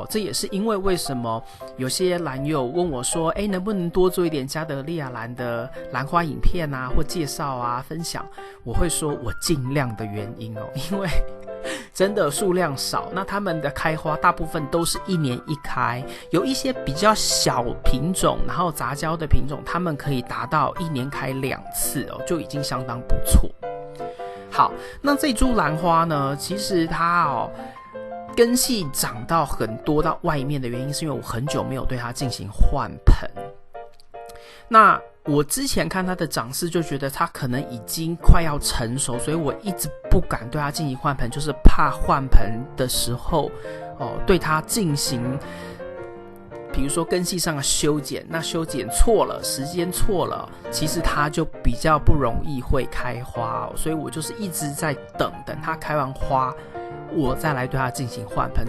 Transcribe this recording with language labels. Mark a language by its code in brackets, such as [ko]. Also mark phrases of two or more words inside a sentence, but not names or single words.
[zh] 這也是因為什麼有些蘭友問我說，能不能多做一點加德利亞蘭的蘭花影片啊，或介紹啊，分享，我會說我盡量的原因哦，因為真的數量少，那他們的開花大部分都是1年1開，有一些比較小品種，然後雜交的品種，他們可以達到1年開2次哦，就已經相當不錯。好，那這株蘭花呢，其實它根系長到很多到外面的原因，是因為我很久沒有對它進行換盆。那我之前看它的長勢就覺得它可能已經快要成熟，所以我一直不敢對它進行換盆，就是怕換盆的時候对它進行比如說根系上的修剪，那修剪錯了，時間錯了，其實它就比較不容易会開花所以我就是一直在等它開完花，我再來对它進行換盆。